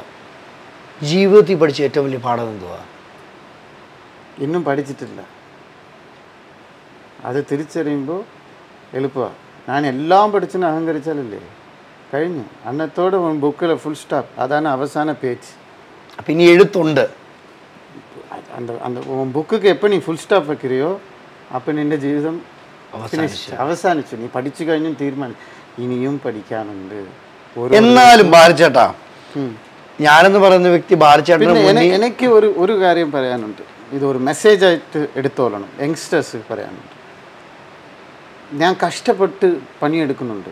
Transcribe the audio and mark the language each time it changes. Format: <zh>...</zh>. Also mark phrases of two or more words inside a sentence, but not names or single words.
<ml>ജീവിതത്തിൽ പഠിച്ച ഏറ്റവും വലിയ പാഠം എന്തുവാ? ഇന്നും പഠിച്ചിട്ടില്ല. അത് തിരിച്ചറിയുമ്പോൾ എളുപ്പമാണ്. ഞാൻ എല്ലാം പഠിച്ചെന്ന് അഹങ്കരിച്ചാലല്ലേ കഴിഞ്ഞു. അന്നത്തോടെ ബുക്കിൽ</ml> <en>full stop.</en> <ml>അതാണ് അവസാന പേജ്. അപ്പം ഇനി എഴുത്തുണ്ട്.</ml> <ta>அந்த அந்த உன் புக்குக்கு எப்போ நீ</ta> <en>full stop</en> <ta>வைக்கிறியோ அப்போ</ta> <ml>നിന്റെ ജീവിതം അവസാനിച്ചു. നീ പഠിച്ചു കഴിഞ്ഞും തീരുമാനിച്ചു. ഇനിയും പഠിക്കാനുണ്ട്. എന്നാലും ബാലചേട്ടാ, ഞാനെന്ന് പറയുന്ന വ്യക്തി ബാലചേട്ടൻ എനിക്ക് ഒരു കാര്യം പറയാനുണ്ട്. ഇതൊരു മെസ്സേജായിട്ട് എടുത്തോളണം. യങ്സ്റ്റേഴ്സ് പറയാനുണ്ട്. ഞാൻ കഷ്ടപ്പെട്ട് പണിയെടുക്കുന്നുണ്ട്.</ml>